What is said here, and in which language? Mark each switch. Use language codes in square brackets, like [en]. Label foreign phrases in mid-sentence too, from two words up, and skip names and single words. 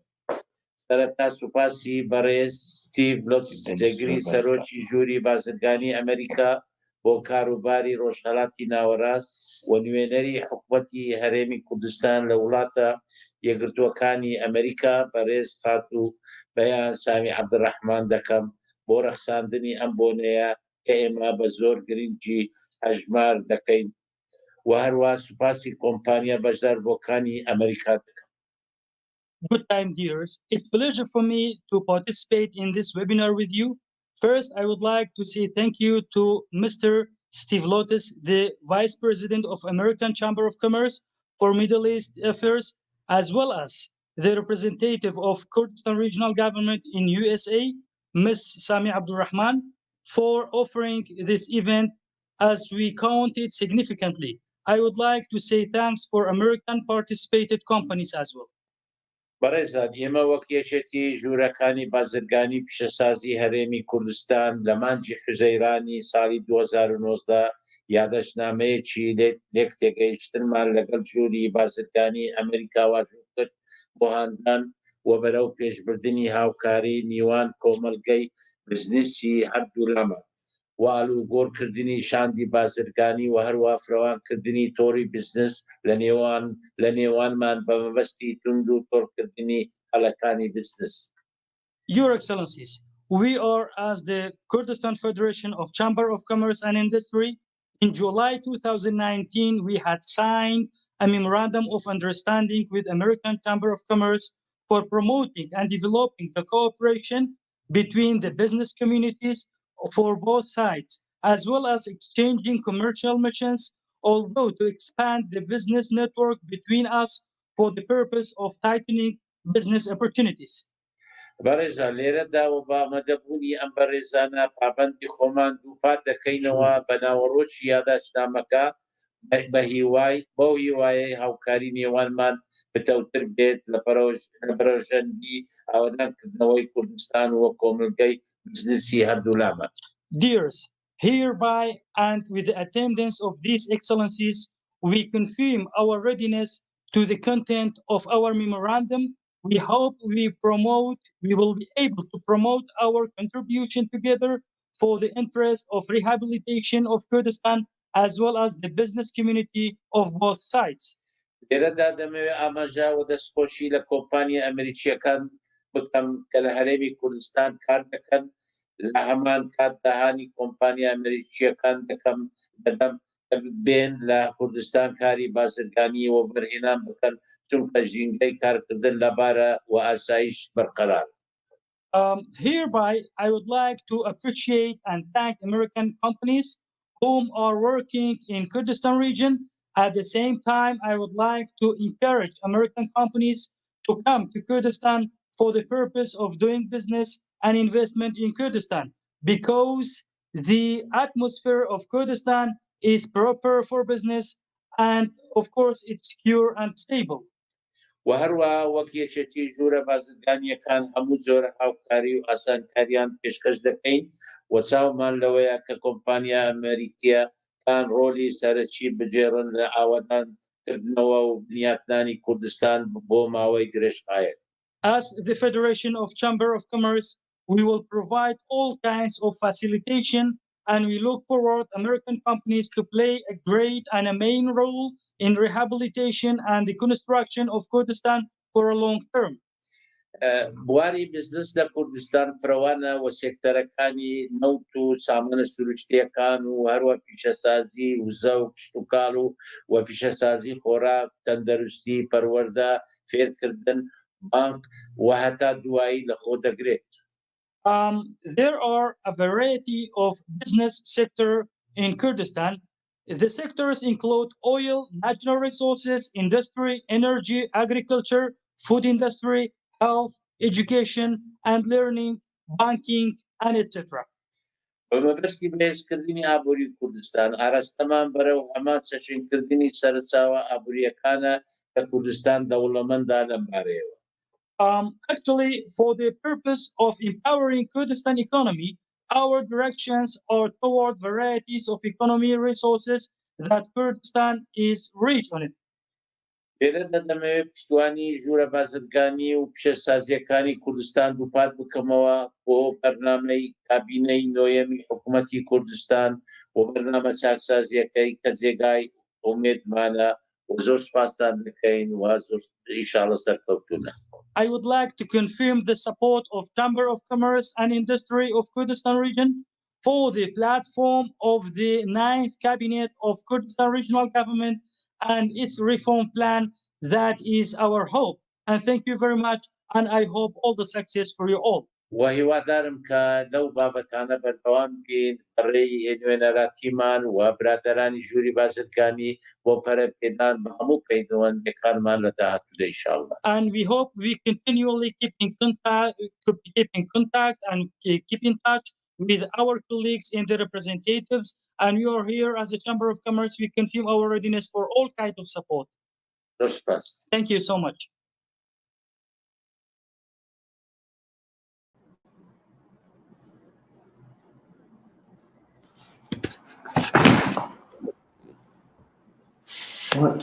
[ckb] سەرەتا سوپاسی بەڕێز ستیڤ لۆتسجێگری سەرۆکی ژووری بازرگانی ئەمریکا بۆ کاروباری ڕۆژهەڵاتی ناوەڕاست و نوێنەری حکوومەتی هەرێمی کوردستان لە وڵاتە یەکگرتووەکانی ئەمریکا بەڕێز قات و بەیان سامی عەبدوڕەحمان دەکەم بۆ ڕەخساندنی ئەم بۆنەیە کە ئێمە بە زۆر گرنگی هەژمار دەکەین و هەروە سوپاسی کۆمپانیا بەشداربووەکانی ئەمریکا دەکەم. [en] Good time, dears. It's a pleasure for me to participate in this webinar with you. First, I would like to say thank you to Mr. Steve Lotus, the Vice President of American Chamber of Commerce for Middle East Affairs, as well as the representative of Kurdistan Regional Government in USA, Ms. Sami Abdulrahman, for offering this event as we count it significantly. I would like to say thanks for American participated companies as well. [ckb] بەڕێزان ئێمە وەک یەکێتی ژوورەکانی بازرگانی پیشەسازی هەرێمی کوردستان لە مانگی حوزەیرانی ساڵی 2019 یادەشتنامەیەکی لێک تێگەیشتنمان لەگەڵ ژووری بازرگانی ئەمریکا واژوور کرد بۆ هاندان و بەرەو پێشبردننی هاوکاری میوان کۆمەلگەی بزنسی هەردوو لامە و ئاڵوگۆڕکردنی شاندی بازرگانی و هەروە فراوانکردنی تۆڕی بزنس لە نێوانمان بە مەبەستی تونند و تۆڕکردنی هەڵەکانی بزنس. [en] Your Excellencies, we are, as the Kurdistan Federation of Chamber of Commerce and Industry, in July 2019, we had signed a memorandum of understanding with American Chamber of Commerce for promoting and developing the cooperation between the business communities for both sides, as well as exchanging commercial missions, although to expand the business network between us for the purpose of tightening business opportunities. [ckb] بەڕێزان لێرەدا و بامەدەبوونی ئەم بەڕێزانە پابەندی خۆمان دووپات دەکەینەوە بە ناوەڕۆکی یادداشتنامەکە بەو هیوایەی هاوکاری نێوانمان بتەوتر بێت لە پەروەژەندی ئاوەدانکردنەوەی کوردستان و کۆمەلگەی بزنسی هەردوو لامە. [en] Dears, Hereby, and with the attendance of these excellencies, we confirm our readiness to the content of our memorandum. We hope we will be able to promote our contribution together for the interest of rehabilitation of Kurdistan as well as the business community of both sides. [ckb] لێرەدا دەمەوێت ئاماژە و دەستخۆشی لە کۆمپانیا ئەمریکیەکان بکەم کە لە هەرێمی کوردستان کار دەکەن لە هەمان کاتدا هانی کۆمپانیا ئەمریکیەکان دەدەم بێن لە کوردستان کاری بازرگانی و بەرهێنان بکەن چونکە ژینگەی کارکردن لەبارە و ئاسایش بەرقەرار. [en] Hereby, I would like to appreciate and thank American companies whom are working in Kurdistan region. At the same time, I would like to encourage American companies to come to Kurdistan for the purpose of doing business and investment in Kurdistan, because the atmosphere of Kurdistan is proper for business and, of course, it's secure and stable. [ckb] و هەروە وەک یەکێتی ژوورە بازرگانیەکان هەموو جۆرە هاوکاری و ئاسانکاریان پێشکەش دەکەین و چاومان لەوەیە کە کۆمپانیا ئەمریکیەکان ڕۆلی سەرەکی بجێڕن لە ئاوادانکردنەوە و بنیاتنانی کوردستان بۆ ماوەی درێژخایەک. [en] As the Federation of Chamber of Commerce, we will provide all kinds of facilitation, and we look forward American companies to play a great and a main role in rehabilitation and the construction of Kurdistan for a long term. [ckb] بواری بزنس لە کوردستان فراوانە و سێکتەرەکانی نەوت و سامانە سروشتیەکان و هەروە پیشەسازی وزە و کشت و کاڵ و پیشەسازی خۆراک تەندەروستی پەروەردە فێرکردن بانک و هەتا دوایی لە خۆ دەگرێت. [en] There are a variety of business sector in Kurdistan. The sectors include oil, natural resources, industry, energy, agriculture, food industry, health, education, and learning, banking, and etc. [ckb] بەمەبەستی بەهێزکردنی ئابووری کوردستان ئاراستەمان بەرەو هەمان سەرچینکردنی سەرچاوە ئابووریەکانە کە کوردستان دەوڵەمەندە لەم بارەیەوە. [en] Actually, for the purpose of empowering Kurdistan economy, our directions are toward varieties of economy resources that Kurdistan is rich on it. [ckb] لێرەدا دەمەوێت پشتوانی ژوورە بازرگانی و پیشەسازیەکانی کوردستان دووپات بکەمەوە بۆ بەرنامەی کابینەی نۆیەمی حکوومەتی کوردستان و بەرنامە چاکسازیەکەی کە جێگای ئومێدمانە و زۆر سپاسدان دەکەین و زۆر ئینشاڵڵا سەرکەوتوونە. [en] I would like to confirm the support of Chamber of Commerce and Industry of Kurdistan Region for the platform of the 9th Cabinet of Kurdistan Regional Government and its reform plan. That is our hope. And thank you very much. And I hope all the success for you all. [ckb] وهیوادارم کە لەو بابەتانە بەردەوام بکەین بەڕێی نوێنەراتیمان و برادەرانی ژووری بازرگانی بۆ پەرەپێدان بە هەموو پەیوەندیەکانمان لە داهاتوودا ئینشاڵڵا. [en] And we hope we continually keep in contact and keep in touch with our colleagues and the representatives. And we are here as a Chamber of Commerce. We confirm our readiness for all kinds of support. Thank you so much. What?